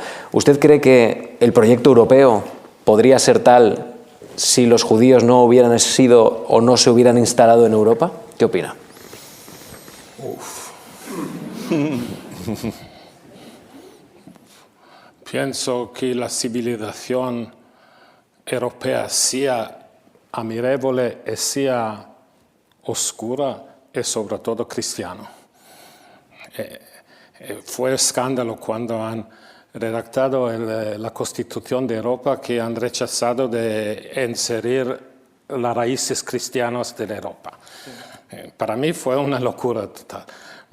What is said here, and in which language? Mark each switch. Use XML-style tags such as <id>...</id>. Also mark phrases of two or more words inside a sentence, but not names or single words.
<es>¿Usted cree que el proyecto europeo podría ser tal si los judíos no hubieran sido o no se hubieran instalado en Europa? ¿Qué opina? Pienso que la civilización europea sea</es> <it>ammirevole e sia oscura e soprattutto cristiano.</it> <es>Fue escándalo cuando han redactado la Constitución de Europa que han rechazado de inserir las raíces cristianas de Europa. Para mí fue una locura total.</es>